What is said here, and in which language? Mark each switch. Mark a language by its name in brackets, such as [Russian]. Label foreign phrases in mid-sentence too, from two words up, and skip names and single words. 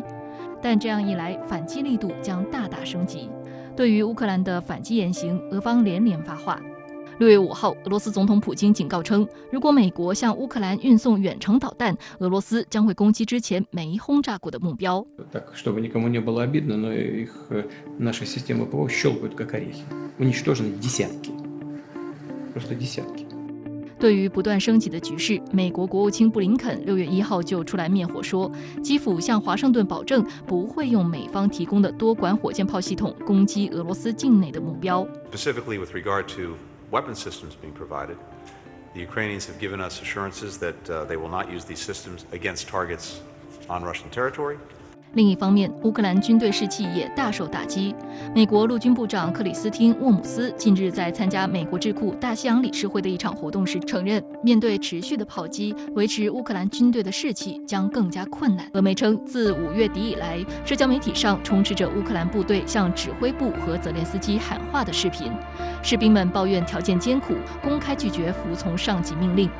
[Chinese] 但这样一来，反击力度将大大升级。对于乌克兰的反击言行，俄方连连发话。6月5号，俄罗斯总统普京警告称，如果美国向乌克兰运送远程导弹，俄罗斯将会攻击之前没轰炸过的目标。 [Russian] Чтобы никому не было обидно, но их наши системы ПВО щелкают как орехи. Уничтожены десятки. Просто десятки. [Chinese] 对于不断升级的局势，美国国务卿布林肯6月1号就出来灭火说，基辅向华盛顿保证不会用美方提供的多管火箭炮系统攻击俄罗斯境内的目标。 [English] Specifically with regard to weapon systems being provided, the Ukrainians have given us assurances that they will not use these systems against targets on Russian territory. [Chinese] 另一方面，乌克兰军队士气也大受打击。美国陆军部长克里斯汀·沃姆斯近日在参加美国智库大西洋理事会的一场活动时承认，面对持续的炮击，维持乌克兰军队的士气将更加困难。俄媒称，自5月底以来，社交媒体上充斥着乌克兰部队向指挥部和泽连斯基喊话的视频，士兵们抱怨条件艰苦，公开拒绝服从上级命令。